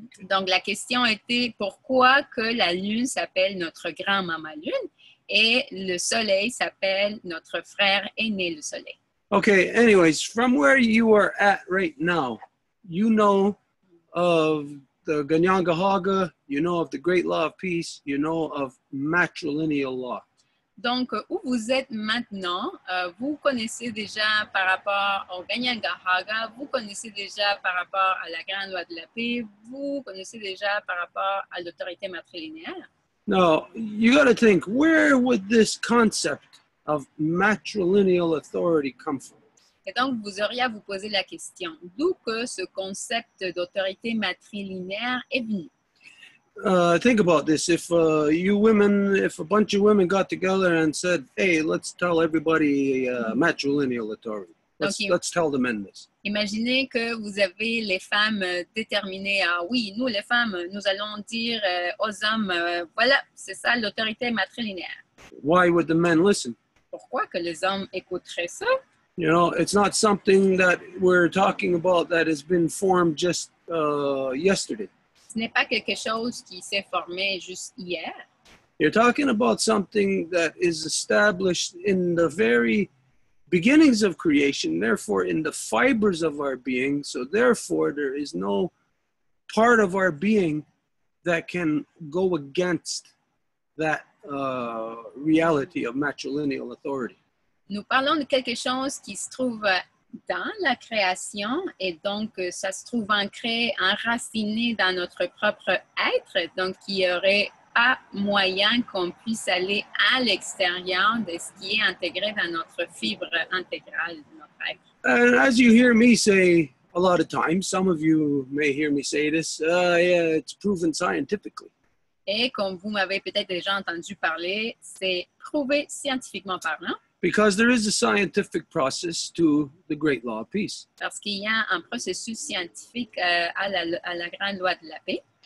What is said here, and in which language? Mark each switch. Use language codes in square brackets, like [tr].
[fr] Donc, la question était pourquoi que la lune s'appelle notre grand-maman lune et le soleil s'appelle notre frère aîné le soleil. [en] Okay, anyways, from where you are at right now, you know of the Ganyangahaga, you know of the Great Law of Peace, you know of matrilineal law. [fr] Donc, où vous êtes maintenant, vous connaissez déjà par rapport au Ganyangahaga, vous connaissez déjà par rapport à la Grande Loi de la Paix, vous connaissez déjà par rapport à l'autorité matrilinéaire. [en] Now, you got to think, where would this concept of matrilineal authority come from? [fr] Et donc, vous auriez à vous poser la question, d'où que ce concept d'autorité matrilinéaire est venu? [en] Think about this. If if a bunch of women got together and said, hey, let's tell everybody matrilineal authority. Let's tell the men this. [fr] Imaginez que vous avez les femmes déterminées. Ah oui, nous les femmes, nous allons dire aux hommes, voilà, c'est ça l'autorité matrilinéaire. [en] Why would the men listen? [fr] Pourquoi que les hommes écouteraient ça? [en] You know, it's not something that we're talking about that has been formed just yesterday. [fr] Ce n'est pas quelque chose qui s'est formé juste hier. [en] You're talking about something that is established in the very beginnings of creation, therefore in the fibers of our being. So therefore, there is no part of our being that can go against that reality of matrilineal authority. [fr] Nous parlons de quelque chose qui se trouve dans la création et donc ça se trouve ancré, enraciné dans notre propre être, donc il n'y aurait pas moyen qu'on puisse aller à l'extérieur de ce qui est intégré dans notre fibre intégrale de notre être. [en] And as you hear me say a lot of times, some of you may hear me say this, yeah, it's proven scientifically. [fr] Et comme vous m'avez peut-être déjà entendu parler, c'est prouvé scientifiquement parlant. [en] Because there is a scientific process to the Great Law of Peace. [fr] Parce qu'il y a un processus scientifique à la Grande Loi de la Paix.